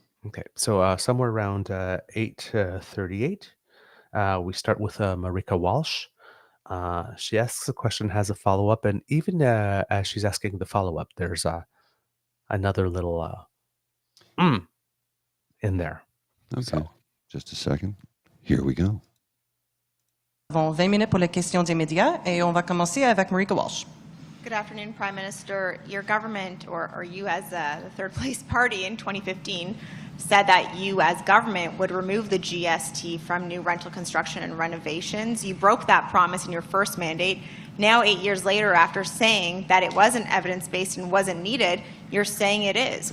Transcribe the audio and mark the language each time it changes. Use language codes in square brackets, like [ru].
[en] Okay, so somewhere around 8:38, we start with Marika Walsh. She asks a question, has a follow-up, and even as she's asking the follow-up, there's another little in there. Okay. So, Just a second. Here we go. [fr] Nous avons 20 minutes pour les questions des médias et on va commencer avec Marika Walsh. [en] Good afternoon, Prime Minister. Your government, or you as the third place party in 2015, said that you as government would remove the GST from new rental construction and renovations. You broke that promise in your first mandate. Now, 8 years later, after saying that it wasn't evidence-based and wasn't needed, you're saying it is.